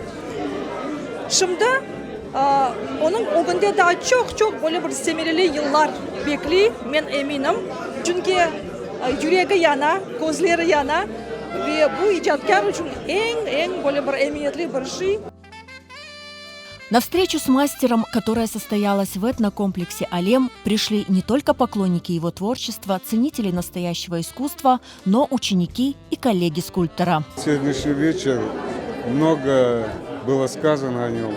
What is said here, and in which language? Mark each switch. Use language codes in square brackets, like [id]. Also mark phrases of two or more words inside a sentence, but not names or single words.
[crh] Şimdi onun o günde daha çok böyle bir semereli yıllar bekliyor, ben eminim. Çünkü yüreği yana, gözleri yana ve bu icadkar için en böyle bir emniyetli bir şey. [ru] На встречу с мастером, которая состоялась в этнокомплексе «Алем», пришли не только поклонники его творчества, ценители настоящего искусства, но ученики и коллеги скульптора. Сегодняшний вечер много было сказано о нем.